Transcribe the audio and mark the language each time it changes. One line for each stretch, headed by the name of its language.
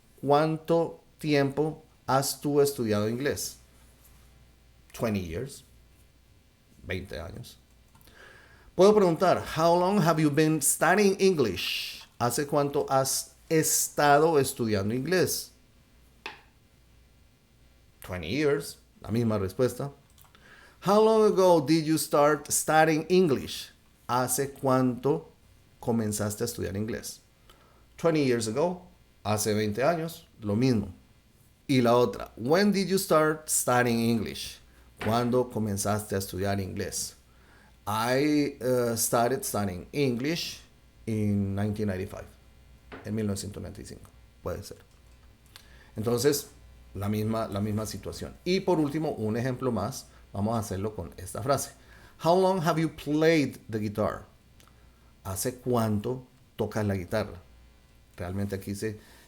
Spanish: ¿Cuánto tiempo has tú estudiado inglés?
English: 20 years. 20 años.
Spanish: Puedo preguntar,
English: How long have you been studying English?
Spanish: ¿Hace cuánto has estado estudiando inglés? 20 years. La misma respuesta.
English: How long ago did you start studying English?
Spanish: ¿Hace cuánto comenzaste a estudiar inglés?
English: 20 years ago.
Spanish: Hace 20 años. Lo mismo. Y la otra,
English: when did you start studying English?
Spanish: ¿Cuándo comenzaste a estudiar inglés?
English: I started studying English in 1995.
Spanish: En 1995. Puede ser. Entonces, la misma situación. Y por último, un ejemplo más. Vamos a hacerlo con esta frase.
English: How long have you played the guitar?
Spanish: ¿Hace cuánto tocas la guitarra? Realmente aquí se...